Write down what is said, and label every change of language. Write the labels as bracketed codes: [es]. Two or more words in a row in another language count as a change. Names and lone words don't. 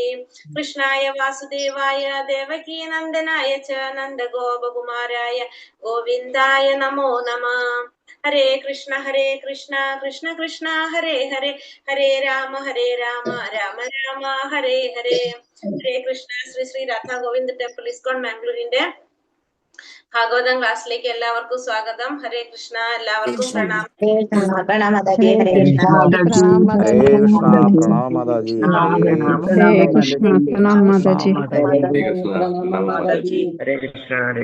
[sa] कृष्णाय वासुदेवाय देवकी नन्दनाय च नन्दगोप कुमाराय गोविन्दाय नमो नमः. हरे कृष्ण कृष्ण कृष्ण हरे हरे हरे राम राम राम हरे हरे. [ml] Hare Krishna. Sri Radha Govind Temple ISKCON Mangalore ഭാഗവതം ക്ലാസ്സിലേക്ക് എല്ലാവർക്കും സ്വാഗതം. ഹരേ കൃഷ്ണ. എല്ലാവർക്കും പ്രണാമം. പ്രണാം മാതാജി. ഹരേ കൃഷ്ണ. ഹരേ കൃഷ്ണ. പ്രണാം മാതാജി. [sa] Hare [ml] കൃഷ്ണ പ്രണാം മാതാജി. [sa] Hare Krishna